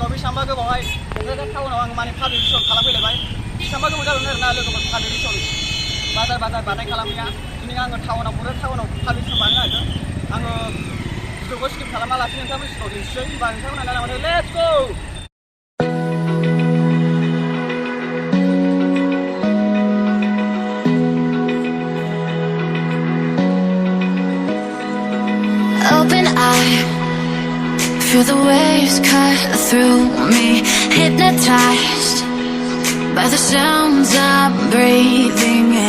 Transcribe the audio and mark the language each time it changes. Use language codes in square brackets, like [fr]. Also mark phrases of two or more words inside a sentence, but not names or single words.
[brx] बेसेबांबा गोबावहाय क'क्राझार टाउनाव आं माने पाब्लिसिटि खालामफैलायबाय बेसेबांबा गोबाव जाबाय आरोना लोगोफोर पाब्लिसिटि बाजार बानाय खालामनाया दिनै आङो टाउनाव पाब्लिसिटि बानायनो नागिरदों आङो भिडिअखौ स्किप खालामालासिनो नोंथांमोन सिगाङाव दिन्थिसै होनबा नोंथांमोना नायलांबानो [en] let's go Open eye, feel the waves cut through me, hypnotized by the sounds I'm breathing in.